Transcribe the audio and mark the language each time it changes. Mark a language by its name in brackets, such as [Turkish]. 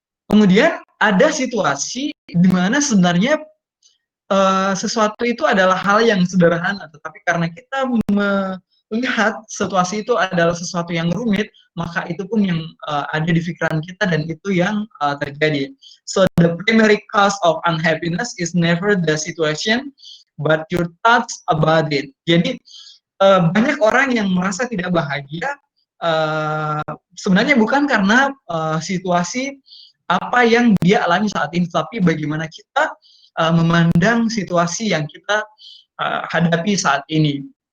[Indonesian] Kemudian ada situasi di mana sebenarnya sesuatu itu adalah hal yang sederhana, tetapi karena kita melihat situasi itu adalah sesuatu yang rumit, maka itu pun yang ada di pikiran kita dan itu yang terjadi. [English] So the primary cause of unhappiness is never the situation, but your thoughts about it. [Indonesian] Jadi banyak orang yang merasa tidak bahagia sebenarnya bukan karena situasi apa yang dia alami saat ini, tapi bagaimana kita memandang situasi yang kita hadapi saat ini.